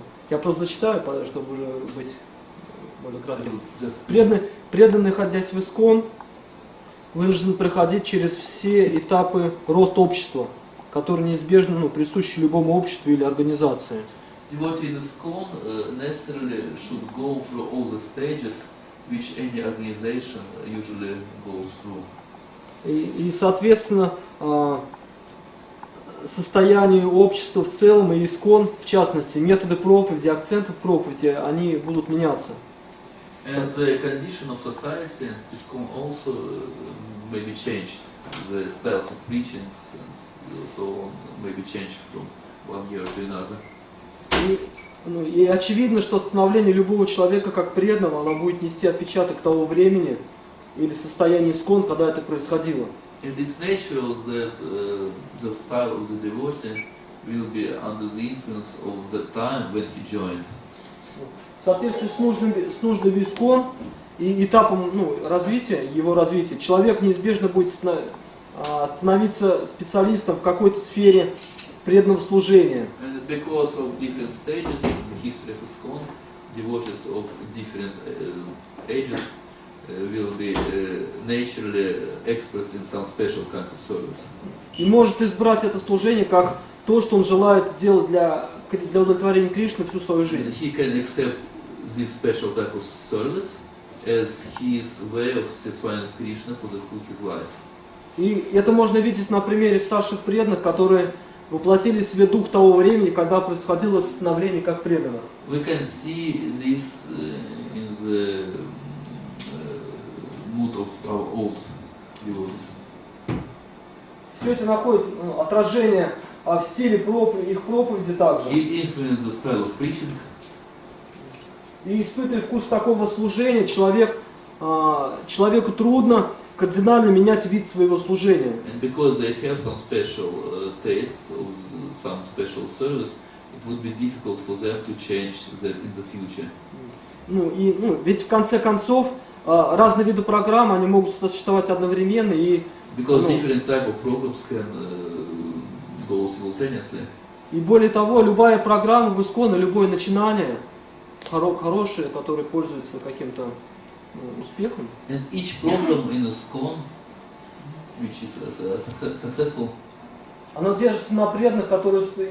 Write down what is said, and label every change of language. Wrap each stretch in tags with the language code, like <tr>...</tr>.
<ru>Я просто зачитаю, чтобы уже быть более кратким. Преданный, находясь в ИСККОН, вынужден проходить через все этапы роста общества, которые неизбежно присущи любому обществу или организации.</ru> <en>Devotee in ISKCON necessarily should go through all the stages which any organization usually goes through.</en> <ru>И соответственно, состояние общества в целом и ИСККОН, в частности, методы проповеди, акценты проповеди, они будут меняться.</ru> <en>As a condition of society, ISKCON also may be changed. The styles of preaching and so on may be changed from one year to another.</en> <ru>И очевидно, что становление любого человека как преданного, оно будет нести отпечаток того времени или состояния ИСККОН, когда это происходило.</ru> <en>And it's natural that the style of the devotee will be under the influence of the time when he joined.</en> <ru>В соответствии с нужным ИСККОН и этапом развития, его развития, человек неизбежно будет становиться специалистом в какой-то сфере преданного служения.</ru> <en>And because of different stages in the history of ISKCON, devotees of different ages will be naturally experts in some special kinds of service.</en> <ru>И может избрать это служение как то, что он желает делать для удовлетворения Кришны всю свою жизнь.</ru> <en>And he can accept this special type of service as his way of satisfying Krishna for the whole his life.</en> <ru>И это можно видеть на примере старших преданных, которые воплотили в себе дух того времени, когда происходило их становление как преданных.</ru> <en>We can see this in the mood of our old devotees.</en> <ru>Все это находит отражение в стиле их проповеди также.</ru> <en>It influences the style of preaching.</en> <ru>И испытывая вкус такого служения, человеку трудно кардинально менять вид своего служения.</ru> <en>And because they have some special taste of some special service, it would be difficult for them to change that in the future.</en> <ru>Ведь в конце концов разные виды программ, они могут существовать одновременно и</ru> <en>Because different type of programs can go simultaneously.</en> <ru>И более того, любая программа в Исконе, любое начинание хорошее, которое пользуется каким-то успехом.</ru> <en>And each program in ISKCON, which is successful,</en> <ru>Оно держится на преданных, которые</ru>